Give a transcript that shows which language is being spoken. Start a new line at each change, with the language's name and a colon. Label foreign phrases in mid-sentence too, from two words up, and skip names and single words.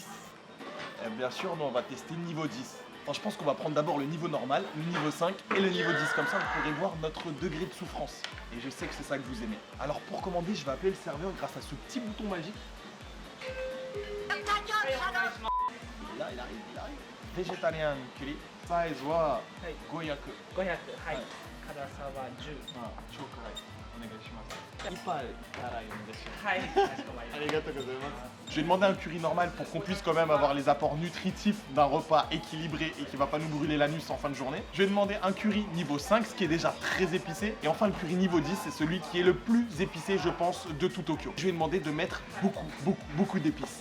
French: Et bien sûr, nous on va tester le niveau 10. Enfin, je pense qu'on va prendre d'abord le niveau normal, le niveau 5 et le niveau 10. Comme ça, vous pourrez voir notre degré de souffrance. Et je sais que c'est ça que vous aimez. Alors pour commander, je vais appeler le serveur grâce à ce petit bouton magique. Là, il arrive.
English: Végétarien curry. Size wa 500.
Japanese: 500、はい、辛さは10。あ、超辛い。お願いします。一杯辛いお願いします。はい、かしこまりました。ありがとうございます.
French: Je vais demander un curry normal pour qu'on puisse quand même avoir les apports nutritifs d'un repas équilibré et qui va pas nous brûler l'anus en fin de journée. Je vais demander un curry niveau 5, ce qui est déjà très épicé. Et enfin le curry niveau 10, c'est celui qui est le plus épicé, je pense, de tout Tokyo. Je vais demander de mettre beaucoup d'épices.